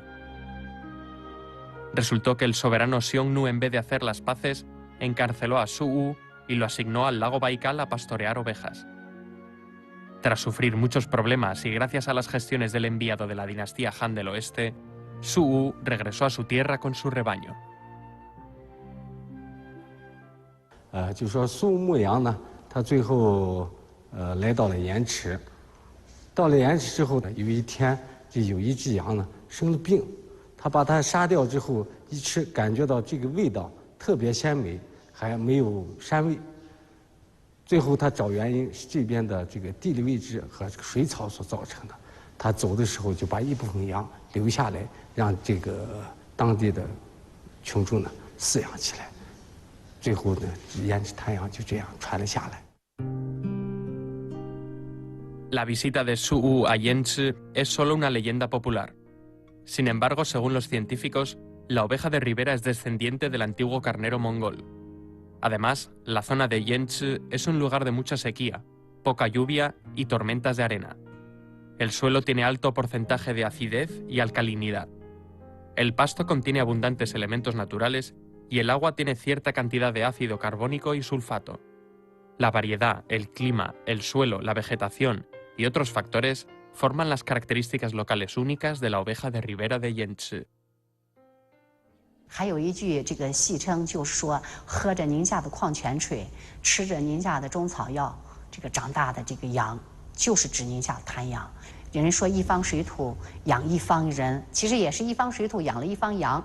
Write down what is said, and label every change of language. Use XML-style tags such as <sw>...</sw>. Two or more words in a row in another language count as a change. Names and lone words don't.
<es>Resultó que el soberano Xiongnu, en vez de hacer las paces, encarceló a Su Wu y lo asignó al lago Baikal a pastorear ovejas. Tras sufrir muchos problemas y gracias a las gestiones del enviado de la dinastía Han del Oeste, Su Wu regresó a su tierra con su rebaño.</es> <zh>就说苏牧羊呢，他最后来到了盐池，到了盐池之后呢，有一天就有一只羊呢生了病，他把它杀掉之后一吃，感觉到这个味道特别鲜美，还没有膻味。最后他找原因是这边的这个地理位置和这个水草所造成的。他走的时候就把一部分羊留下来，让这个当地的群众呢饲养起来。最后呢，盐池滩羊就这样传了下来。</zh> <es>La visita de Su Wu a Yanchi es solo una leyenda popular. Sin embargo, según los científicos, la oveja de ribera es descendiente del antiguo carnero mongol. Además, la zona de Yanchi es un lugar de mucha sequía, poca lluvia y tormentas de arena. El suelo tiene alto porcentaje de acidez y alcalinidad. El pasto contiene abundantes elementos naturales y el agua tiene cierta cantidad de ácido carbónico y sulfato. La variedad, el clima, el suelo, la vegetación y otros factores forman las características locales únicas de la oveja de ribera de Yanchi.</es> <zh>还有一句这个戏称，就是说喝着宁夏的矿泉水，吃着宁夏的中草药，这个长大的这个羊，就是指宁夏滩羊。有人说一方水土养一方人，其实也是一方水土养了一方羊。</zh>